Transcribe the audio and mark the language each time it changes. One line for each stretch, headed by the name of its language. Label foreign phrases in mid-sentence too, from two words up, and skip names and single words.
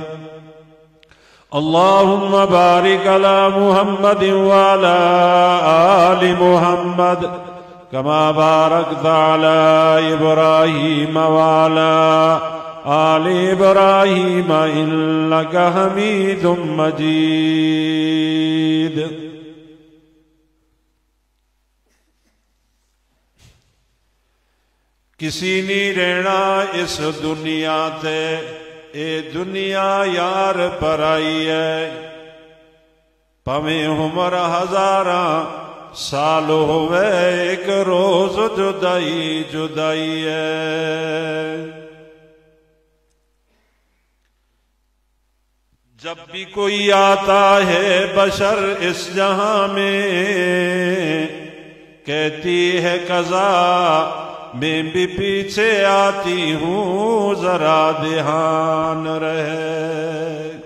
Arabic: اللهم بارك على محمد وعلى آل محمد كما باركت على إبراهيم وعلى آل إبراهيم إنك حميد مجيد.
Punjabi: کسی نی رہنا اس دنیا تے، اے دنیا یار پرائی ہے. بھاویں عمر ہزاراں سال ہووے اک روز جدائی جدائی ہے.
Urdu: جب بھی کوئی آتا ہے بشر اس جہاں میں، کہتی ہے قضا میں بھی پیچھے آتی ہوں ذرا دھیان رہے.